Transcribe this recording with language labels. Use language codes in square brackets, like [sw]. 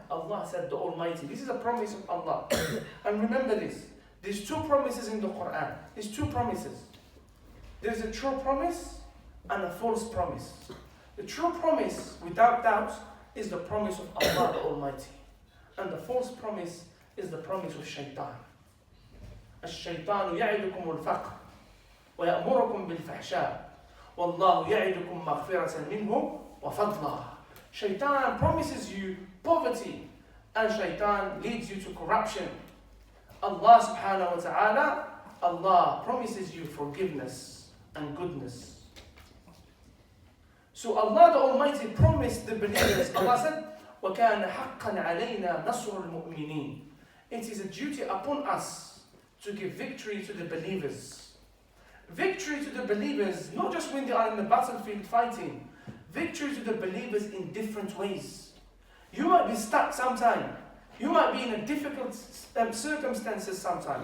[en] Allah said the Almighty. This is a promise of Allah. And remember this. There's two promises in the Quran. There's two promises. There's a true promise and a false promise. The true promise, without doubt, is the promise of Allah the Almighty. And the false promise is the promise of Shaitan. [ar] الشيطان يعدكم الفقر ويأمركم بالفحشاء والله يعدكم مغفرة منه وفضلا. [en] Shaitan promises you poverty and Shaitan leads you to corruption. Allah subhanahu wa ta'ala, Allah promises you forgiveness and goodness. So Allah the Almighty promised the believers. Allah said, [ar] وَكَانَ حَقًّا عَلَيْنَا نَصْرُ الْمُؤْمِنِينَ. [en] It is a duty upon us to give victory to the believers. Victory to the believers, not just when they are in the battlefield fighting. Victory to the believers in different ways. You might be stuck sometime. You might be in a difficult circumstances sometime.